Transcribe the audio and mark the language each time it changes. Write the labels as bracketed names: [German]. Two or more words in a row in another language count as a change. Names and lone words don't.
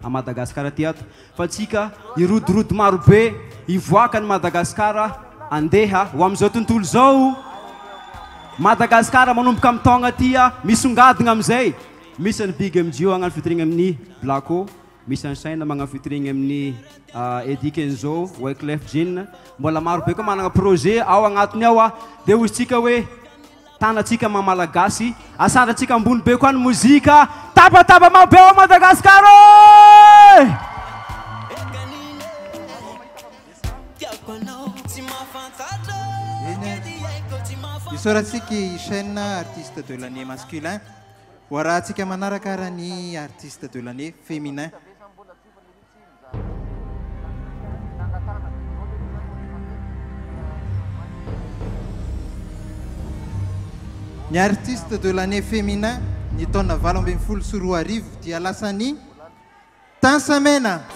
[Malagasy] a Madagasikara ty ato fa tsika irodorody marobe ivoaka ny Madagasikara andeha ho amin'izao tontolo zao Madagasikara manomboka amin'ny taogna tya misongadina amin'izay misy ny Big MGO agnano featuring amin'ny Blacko misy ny Saina magnano featuring amin'ny Eddie Kenzo Wyclef Jean mbola marobe koa managna projet ao agnatiny ao dia hozy tsika hoe tanatsika mamalagasy asandratsika ambony be koa ny mozika tapatapa marobe ao Madagasikara Isaorantsika [French] chaîne artiste de l'année masculin [Malagasy] hoarahantsika manaraka ny [French] artiste de l'année féminin [Malagasy] ny [French] artiste de l'année féminin [Malagasy] ny taona 2024 dia lasany Tansamena